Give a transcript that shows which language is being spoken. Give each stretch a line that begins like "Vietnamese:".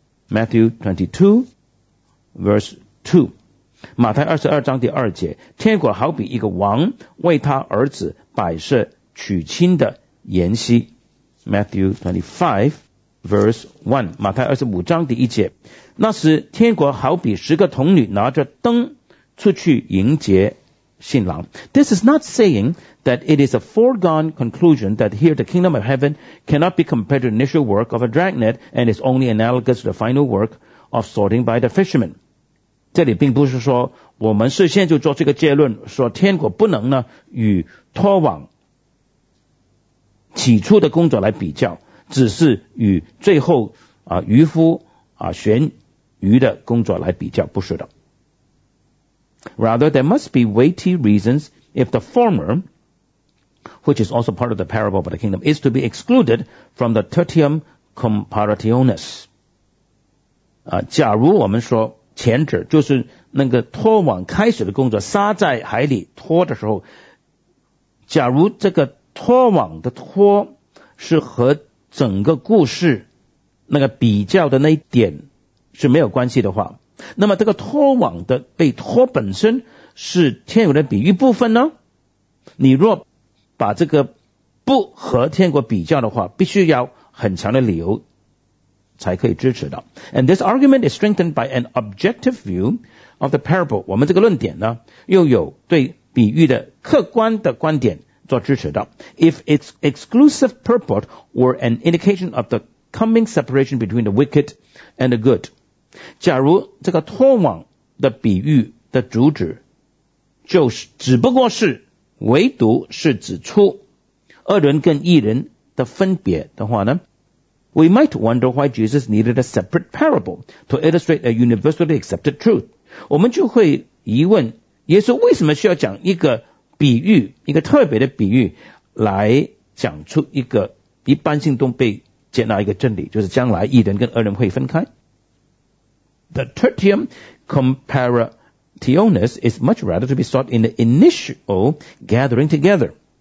Chinese: Matthew 22:2， 马太二十二章第二节，天国好比一个王为他儿子摆设娶亲的筵席。 Matthew 25:1， 马太二十五章第一节，那时天国好比十个童女拿着灯出去迎接新郎。
English: This is not saying that it is a foregone conclusion that here the kingdom of heaven cannot be compared to the initial work of a dragnet and is only analogous to the final work of sorting by the fishermen.
Chinese: 这里并不是说我们事先就做这个结论，说天国不能呢与脱网起初的工作来比较，只是与最后啊渔夫啊选鱼的工作来比较，不是的。
English: Rather, there must be weighty reasons if the former, which is also part of the parable of the kingdom, is to be excluded from the tertium comparationis.
Chinese: 假如我们说前者就是那个拖网开始的工作，撒在海里拖的时候，假如这个拖网的拖是和整个故事那个比较的那一点是没有关系的话，那么这个拖网的被拖本身是天国的比喻部分呢？你若把这个不和天国比较的话，必须要很强的理由才可以支持的。
English: And this argument is strengthened by an objective view of the parable.
Chinese: 我们这个论点呢，又有对比喻的客观的观点做支持的。
English: If its exclusive purport were an indication of the coming separation between the wicked and the good，
Chinese: 假如这个拖网的比喻的主旨就是只不过是唯独是指出恶人跟义人的分别的话呢，
English: We might wonder why Jesus needed a separate parable to illustrate a universally accepted truth。
Chinese: 我们就会疑问耶稣为什么需要讲一个比喻，一个特别的比喻来讲出一个一般性都被接纳一个真理，就是将来义人跟恶人会分开。
English: The tertium comparationis is much rather to be sought in the initial gathering together。